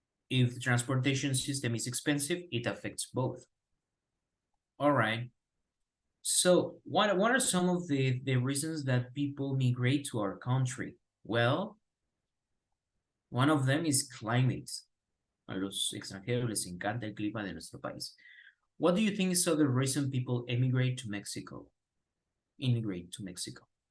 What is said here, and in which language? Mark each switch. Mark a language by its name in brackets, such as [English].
[English] If the transportation system is expensive, it affects both. All right. So what are some of the reasons that people migrate to our country? Well, one of them is climate. [Spanish] A los extranjeros les encanta el clima de nuestro país. [English] What do you think is the reason people immigrate to Mexico? Immigrate to Mexico.